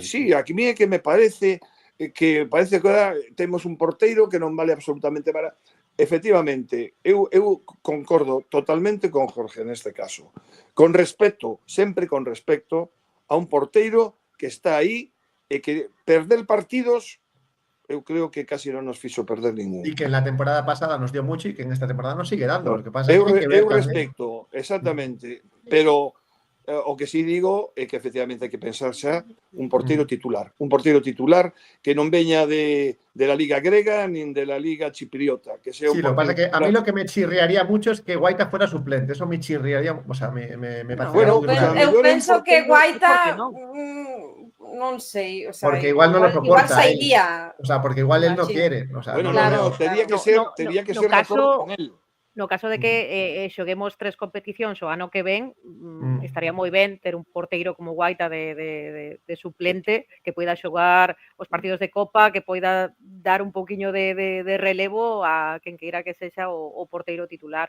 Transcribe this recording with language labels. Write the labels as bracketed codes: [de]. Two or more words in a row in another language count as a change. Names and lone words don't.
[gl] Sí, [es] a mí [gl] é que me parece que agora temos un porteiro que non vale absolutamente para... Efectivamente, eu concordo totalmente con Jorge neste caso. Con respecto, sempre con respecto a un porteiro que está aí e que perder partidos eu creo que casi non nos fixo perder ningún. [es] y que en la temporada pasada nos dio mucho y que en esta temporada nos sigue dando. Lo que pasa [gl] Eu [es] es que hay que ver también... [gl] respecto, exactamente, pero o que sí digo é que efectivamente hai que pensar xa un porteiro titular que non veña [es] de la [gl] Liga grega nin [es] de la [gl] Liga chipriota, [es] que sea un Sí, lo que pasa es que a titular. mí lo que me chirriaría mucho es que Guaita fuera suplente. Eso me chirriaría, o sea, me parecería bueno, muy pues grave. [gl] Eu penso que Guaita, non? non sei, [es] o sea, Porque igual no lo igual soporta él. [gl] sairía. [es] O sea, porque igual él no Imagino. quiere. O sea, Bueno, no lo claro, veo. [gl] tería que ser de acordo con él. No caso de que xoguemos 3 competicións o ano que ven, estaría moi ben ter un porteiro como Guaita de suplente que poida xogar os partidos de Copa, que poida dar un poquinho de relevo a quen queira que sexa o porteiro titular.